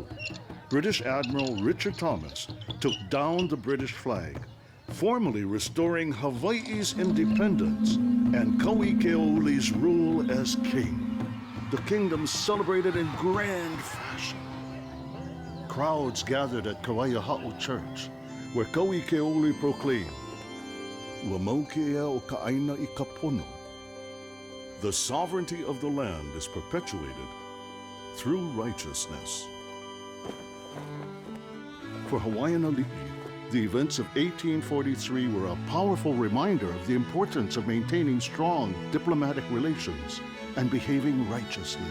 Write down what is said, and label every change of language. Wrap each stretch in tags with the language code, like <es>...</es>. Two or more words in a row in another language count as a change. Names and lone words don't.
<en>British Admiral Richard Thomas took down the British flag, formally restoring Hawaii's independence and Paʻa Ke Aupuni's rule as king. The kingdom celebrated in grand fashion. Crowds gathered at Kawaiaha'u Church, where Paʻa Ke Aupuni proclaimed,</en> <haw>"Ua maukea o ka aina I ka pono."</haw> <en>The sovereignty of the land is perpetuated through righteousness. For Hawaiian Ali'i, the events of 1843 were a powerful reminder of the importance of maintaining strong diplomatic relations and behaving righteously.</en>